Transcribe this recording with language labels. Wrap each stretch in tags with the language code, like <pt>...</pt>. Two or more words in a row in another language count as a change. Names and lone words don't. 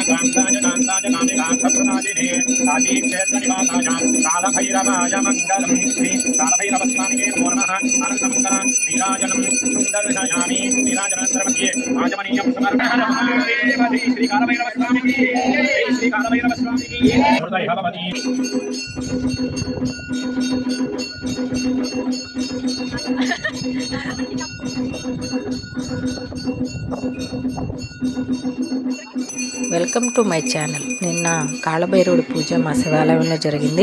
<sa>कान्ताय कामिकान्तप्रदायिने काशीक्षेत्रनिवासायां कालभैरवाय मङ्गलं श्री कालभैरवस्वामिने नमो नमः आनन्दमङ्गलं नीराजनं सुन्दर्शयामि नीराजनन्तरमध्ये आचमनीयं समर्पयामि श्री कालभैरवस्वामिने श्री कालभैरवस्वामिने हृदय भवति</sa> <en>Welcome to my channel.</en> <te>నిన్న కాళభైరవుడి పూజ మా శివాలయంలో జరిగింది.</te>